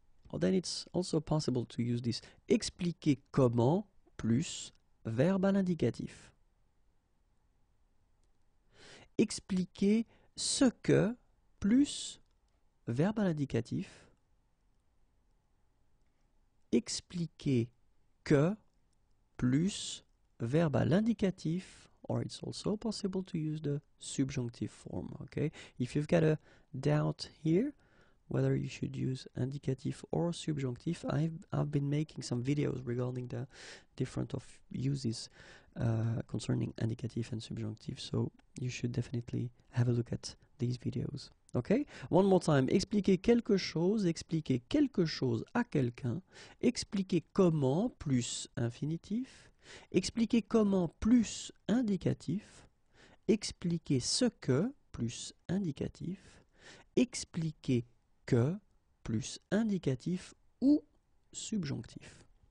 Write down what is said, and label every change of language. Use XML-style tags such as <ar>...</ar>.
<en>Or then it's also possible to use this.</en> <fr>Expliquer comment plus verbe à l'indicatif. Expliquer ce que plus verbe à l'indicatif. Expliquer que plus verbe à l'indicatif,</fr> <en>or it's also possible to use the subjunctive form, okay? If you've got a doubt here, whether you should use indicative or subjunctive, I've been making some videos regarding the different of uses concerning indicative and subjunctive, so you should definitely have a look at these videos. Okay? One more time.</en> <fr>Expliquer quelque chose à quelqu'un. Expliquer comment plus infinitif. Expliquer comment plus indicatif. Expliquer ce que plus indicatif. Expliquer que plus indicatif ou subjonctif.</fr>